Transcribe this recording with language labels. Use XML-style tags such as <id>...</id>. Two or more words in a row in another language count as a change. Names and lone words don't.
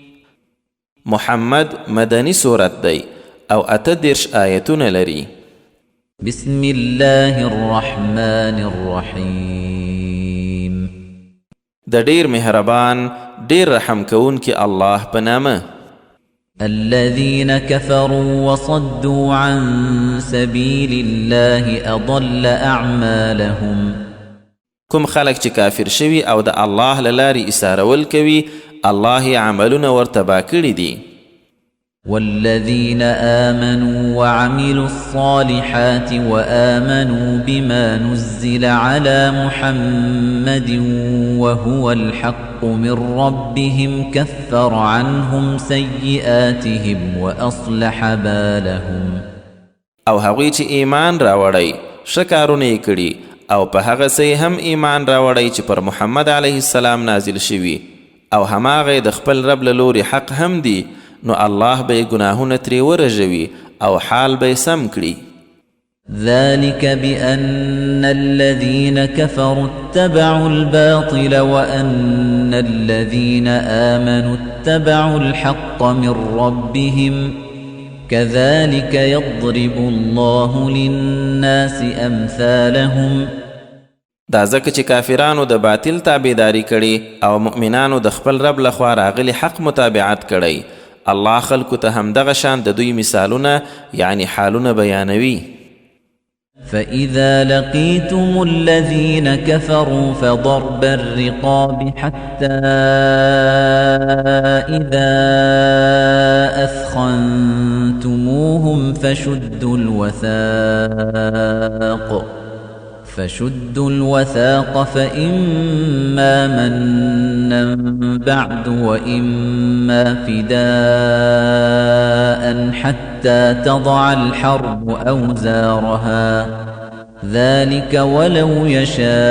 <ps>محمد مدني سورت دی او 38 آیتونه لري.</ps> <ar>بسم الله الرحمن الرحیم.</ar> <ps>د ډیر مهربان ډیر رحم کوونکی الله په نامه.</ps> <ar>الذين كفروا وصدوا عن سبيل الله أضل أعمالهم.</ar> <ps>کوم خلق چې کافر شوي او د الله له لارې ایسارول کوي، الله یې عملونه ورتباه کړي دي.</ps> <ar>والذين آمنوا وعملوا الصالحات وآمنوا بما نزل على محمد وهو الحق من ربهم كفر عنهم سيئاتهم وأصلح بالهم.</ar> <ps>او هغوی چې ایمان راوړی ښه کارونه یې کړي او په هغه څه هم ایمان راوړی چې پر محمد</ps> <ar>علیه السلام</ar> <ps>نازل شوي، او هماغه د خپل رب له لورې حق هم دی، نو الله به گناهونه ترې ورژوي او حال به سم کړي.</ps> <ar>ذلك بأن الذين كفروا اتبعوا الباطل وأن الذين آمنوا اتبعوا الحق من ربهم كذلك يضرب الله للناس أمثالهم.</ar> <ps>دا ځکه چې کافرانو د باطل تابعداري کړي او مؤمنانو د خپل رب لخوا راغلي حق متابعت کړي، الله خلکو ته همدغه شان د دوی مثالونه یعنی حالونه بیانوي.</ps> <ar>فإذا لقيتم الذين كفروا فضرب الرقاب حتى إذا أثخنتموهم فشدوا الوثاق فإما منا بعد وإما فداء حتى تضع الحرب أوزارها ذلك ولو يشاء</ar>